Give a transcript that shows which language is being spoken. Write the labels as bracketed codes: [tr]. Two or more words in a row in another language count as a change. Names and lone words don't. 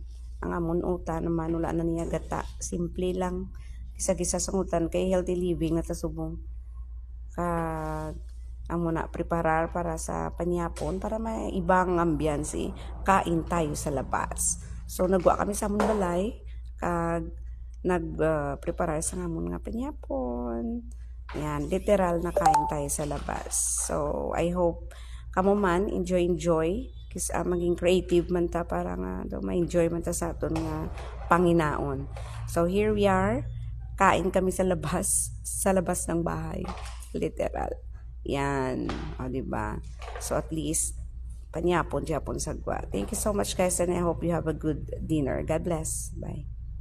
[hil] Ang amon utan, naman wala na niya gata. Simple lang, gisa-gisa sang utan, kay [en] healthy living [hil] na tasubong. Kag amo na preparar para sa panyapon para may ibang ambiance [tl] kain tayo sa labas. [hil] So nagwa kami sa amon balay kag preparar sa amon nga panyapon. [tl] Yan, literal na kain tayo sa labas. [en] So I hope [hil] kamo man enjoy kasi maging creative man ta para nga ma-enjoy man ta sa aton nga panginaon. [en] So here we are, [tl] kain kami sa labas ng bahay. Literal. Yan. O, diba? [en] So, at least, [hil] panyapon, sagwa. [en] Thank you so much, guys, and I hope you have a good dinner. God bless. Bye.